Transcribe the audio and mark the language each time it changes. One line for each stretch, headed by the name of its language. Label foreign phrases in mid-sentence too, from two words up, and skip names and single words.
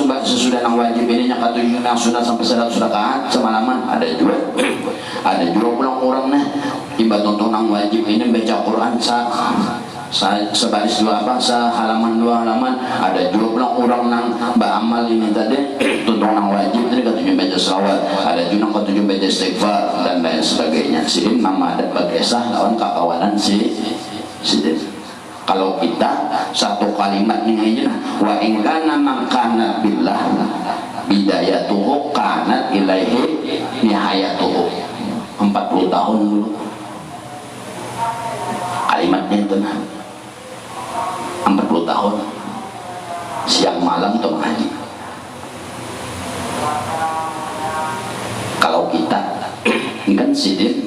Banjar: sesudah nang wajib ini yang ketujuh nang sunat sampai 100 rakaat semalaman ada juga pulang orang nah ibadah untuk nang wajib ini baca Quran sebaris dua halaman ada juga pulang orang nang beramal ini tadi tuntung nang wajib tadi ketujuh baca selawat ada juga ketujuh baca istighfar dan lain sebagainya sidin nama ada bagesah lawan kakawanan sidin. Kalau kita satu kalimat ini aja nah
Arabic: وإن كان من كان بالله بدايته كانت إليه نهايته
Banjar: 40 tahun dulu kalimatnya itu nah 40 tahun siang malam tuh ngaji kalau kita ini kan sidin